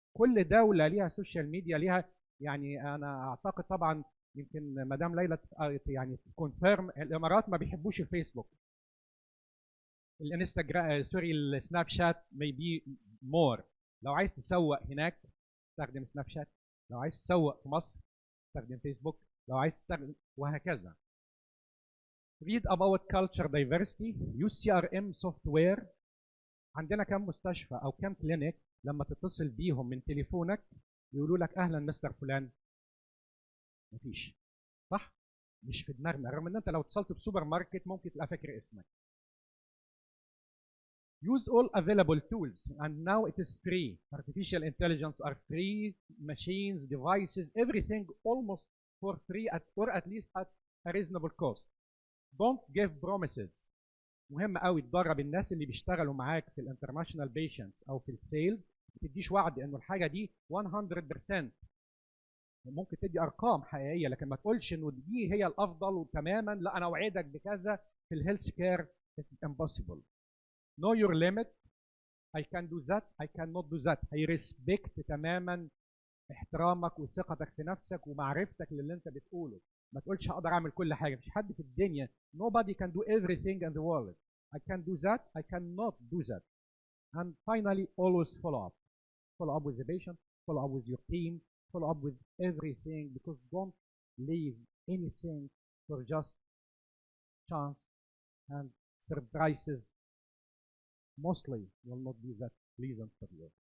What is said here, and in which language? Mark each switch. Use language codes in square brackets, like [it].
[ar] كل دوله ليها سوشيال ميديا ليها. يعني انا اعتقد طبعا يمكن مدام ليلى يعني كونفيرم، الامارات ما بيحبوش الفيسبوك. الانستجرام سوري السناب شات ميبي مور. لو عايز تسوق هناك استخدم سناب شات، لو عايز تسوق في مصر استخدم فيسبوك، لو عايز تستخدم وهكذا. [en] read about culture diversity. use CRM software. [ar] عندنا كم مستشفى او كم كلينيك لما تتصل بيهم من تليفونك يقولوا لك اهلا مستر فلان؟ مفيش، صح؟ مش في دماغنا، رغم ان انت لو اتصلت بسوبر ماركت ممكن تبقى فاكر اسمك. [en] use all available tools and now it is free. Artificial intelligence are free, machines, devices, everything almost for free or at least at a reasonable cost. Don't give promises. [ar] مهم قوي تدرب الناس اللي بيشتغلوا معاك في الانترناشونال بيشنتس او في السيلز، ما تديش وعد انه الحاجه دي 100%. ممكن تدي ارقام حقيقيه لكن ما تقولش انه دي هي الافضل وتماما، لا انا اوعدك بكذا. في الهيلث كير [en] it is impossible. know your limit. I can do that, I cannot do that. [ar] هيرسبكت تماما احترامك وثقتك في نفسك ومعرفتك للي انت بتقوله. ما تقولش هقدر اعمل كل حاجه، مفيش حد في الدنيا [en] nobody can do everything in the world. I can do that, I cannot do that. And finally always follow up. Follow up with the patient, follow up with your team, follow up with everything, because don't leave anything for just chance and surprises mostly will not be that pleasant for you.